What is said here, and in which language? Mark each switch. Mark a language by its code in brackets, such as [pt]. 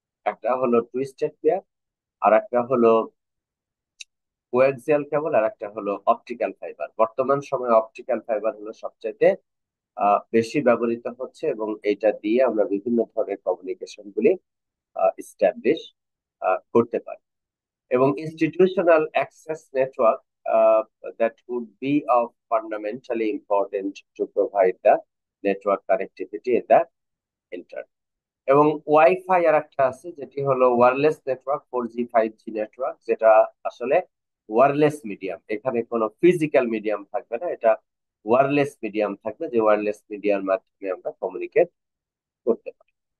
[bn] একটা হলো twisted pair, আর একটা হলো কোয়াক্সিয়াল কেবল, আর একটা হলো অপটিক্যাল ফাইবার। বর্তমান সময়ে অপটিক্যাল ফাইবার হলো সবচেয়ে বেশি ব্যবহৃত হচ্ছে, এবং এটা দিয়ে আমরা বিভিন্ন ধরনের কমিউনিকেশন গুলি ইস্টাবলিশ করতে পারি। এবং [en] institutional access network that would be of fundamentally important to provide the network connectivity in the internet. [bn] এবং ওয়াইফাই আর একটা আছে, যেটি হলো wireless network, 4G 5G network, যেটা আসলে ওয়্যারলেস মিডিয়াম। এখানে কোনো ফিজিক্যাল মিডিয়াম থাকবে না, এটা ওয়্যারলেস মিডিয়াম থাকবে, যে ওয়্যারলেস মিডিয়ার মাধ্যমে আমরা কমিউনিকেট করতে পারি।